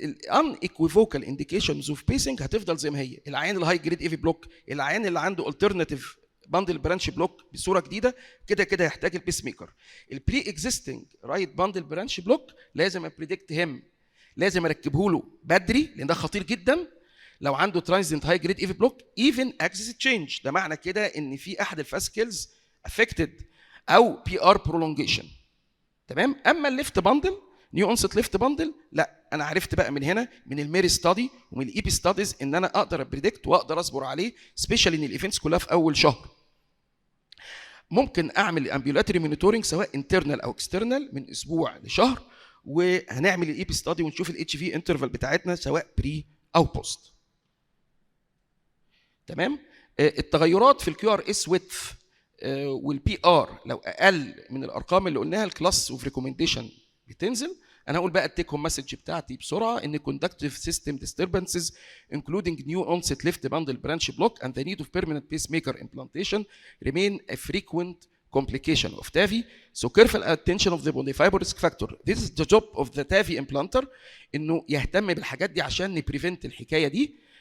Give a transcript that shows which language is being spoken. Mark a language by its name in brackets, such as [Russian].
[English] unequivocal indications of pacing [Arabic] هتفضل زي ما هي. العيان الهاي جريد اي في بلوك، العيان اللي عنده alternative باندل برانش بلوك بصوره جديده، كده كده هيحتاج البيس ميكر. البري اكزيستنج رايت باندل برانش بلوك لازم ابريدكت هيم، لازم اركبه له بدري لان ده خطير جدا. لو عنده ترانزينت هاي جريد اي في بلوك ايفن اكسس تشينج، ده معنى كده ان في احد الفاسكلز افكتد او بي ار برولونجيشن. تمام. اما الليفت باندل، نيو اونست ليفت باندل، لا انا عرفت بقى من هنا من الميري ستادي ومن الاي بي ستاديز ان انا اقدر ابريدكت واقدر اصبر عليه، سبيشالي ان الايفنتس كلها في اول شهر. ممكن اعمل امبيولاتري مونيتورنج سواء انترنال او اكسترنال من اسبوع لشهر، وهنعمل الاي بي ستادي ونشوف الاتش في انترفال بتاعتنا سواء بري او بوست. تمام. التغيرات في الكيو ار اس ويدث والبي ار لو اقل من الارقام اللي قلناها، الكلاس اوف ريكومنديشن بتنزل. انا هقول بقى التيك هوم مسج بتاعتي بسرعه، ان [English] conductive system disturbances including new onset left bundle branch block and the need of permanent pacemaker implantation remain a frequent complication of TAVI, so careful attention of the polyfiber risk factor. This is the job of the TAVI implanter، [Arabic] انه يهتم بالحاجات دي عشان نبريفنت الحكايه دي.